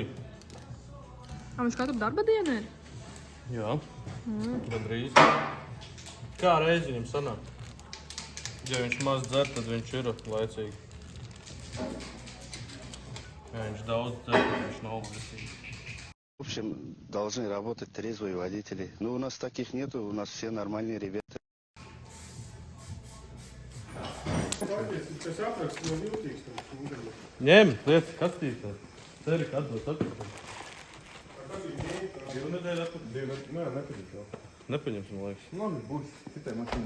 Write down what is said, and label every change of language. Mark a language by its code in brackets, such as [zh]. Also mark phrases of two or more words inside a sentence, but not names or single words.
[lv] Viņš katru darba dienu ir? Jā, gandrīz. Kā reizi viņam sanāk? Ja viņš maz dzer, tad viņš ir laicīgi. Ja viņš daudz dzer, tad viņš nav laicīgi. [ru] В общем, должны работать трезвые водители. Но у нас таких нету, у нас все нормальные ребята. [lv] Tas apraksts nav jūtīgs. Ņem, lietas kastītē. Ceri, kad dos atpakaļ. Divu nedēļu atpakaļ. Nē, nepatīk jau. Nepaņemsim, liekas. Labi, būs citai mašīnai.